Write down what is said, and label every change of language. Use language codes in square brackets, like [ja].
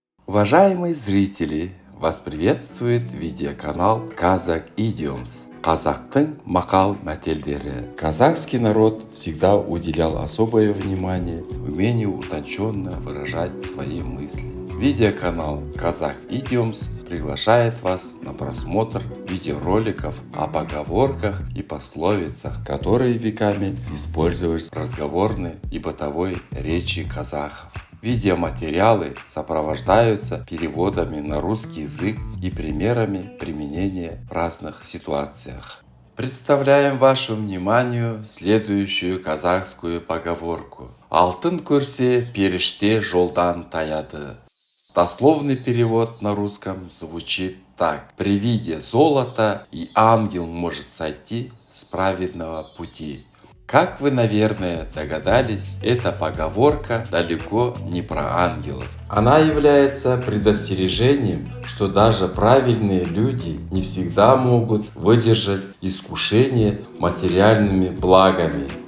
[ru] Уважаемые зрители, вас приветствует видеоканал Kazakh Idioms. [kk] Казахтың мақал мәтелдері. [ru] Казахский народ всегда уделял особое внимание умению утонченно выражать свои мысли. Видеоканал Kazakh Idioms приглашает вас на просмотр видеороликов о поговорках и пословицах, которые веками использовались в разговорной и бытовой речи казахов. Видеоматериалы сопровождаются переводами на русский язык и примерами применения в разных ситуациях. Представляем вашему вниманию следующую казахскую поговорку. [kk] Алтын көрсе, періште жолдан таяды. [ru] Дословный перевод на русском звучит так. При виде золота и ангел может сойти с праведного пути. Как вы, наверное, догадались, эта поговорка далеко не про ангелов. Она является предостережением, что даже правильные люди не всегда могут выдержать искушение материальными благами.